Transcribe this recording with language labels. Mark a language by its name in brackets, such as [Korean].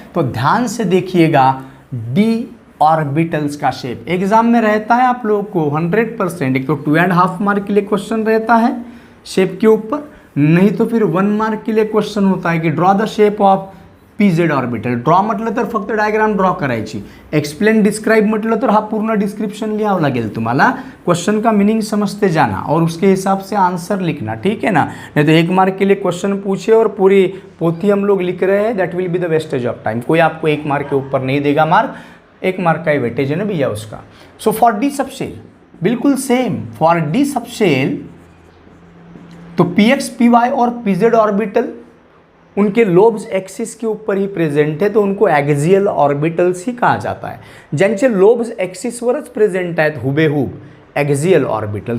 [Hindi] तो ध्यान से देखिएगा, d ऑर्बिटल्स का शेप एग्जाम में रहता है आप लोगों को 100%. एक तो 2.5 मार्क के लिए क्वेश्चन रहता है शेप के ऊपर, नहीं तो फिर 1 मार्क के लिए क्वेश्चन होता है कि [English] Draw the shape of PZ orbital. [Marathi] Draw म्हटलं तर फक्त डायग्राम ड्रॉ करायची, एक्सप्लेन डिस्क्राइब म्हटलं तर हा पूर्ण डिस्क्रिप्शन लिहावं लागेल तुम्हाला. [Hindi] क्वेश्चन का मीनिंग समझते जाना और उसके हिसाब से आंसर लिखना, ठीक है ना. नहीं तो 1 मार्क के लिए क्वेश्चन पूछे और पूरी पोथी हम लोग लिख रहे हैं, [English] That will be the wastage of time. [Hindi] कोई आपको 1 मार्क के ऊपर नहीं देगा मार्क, 1 मार्क का ही वेटेज है ना भैया उसका. सो फॉर डी सबशेल बिल्कुल सेम. फॉर डी सबशेल तो PX PY और PZ ऑर्बिटल उनके लोब्स एक्सिस के ऊपर ही प्रेजेंट है, तो उनको ॲक्झियल ऑर्बिटल्स ही कहा जाता है. [Marathi] ज्यांचे लोब्स एक्सिसवरच प्रेजेंट आहेत हुबेहूब, ॲक्झियल ऑर्बिटल.